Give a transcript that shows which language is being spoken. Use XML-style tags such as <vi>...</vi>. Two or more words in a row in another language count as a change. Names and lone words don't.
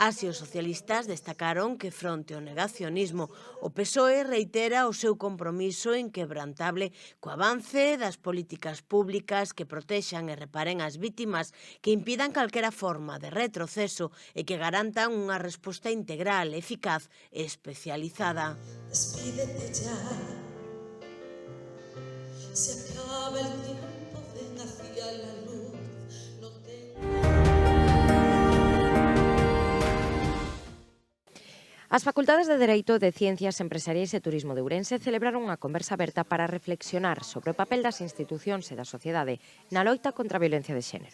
<gl>As e os socialistas destacaron que fronte ao negacionismo o PSOE reitera o seu compromiso inquebrantable co avance das políticas públicas que protexan e reparen as vítimas, que impidan calquera forma de retroceso e que garantan unha resposta integral, eficaz e especializada.</gl> <es>Despídete ya, se acaba el tiempo, ven hacia la luz, no te...</es> <gl>As Facultades de Dereito, de Ciencias Empresariais e Turismo de Ourense celebraron unha conversa aberta para reflexionar sobre o papel das institucións e da sociedade na loita contra a violencia de xénero.</gl>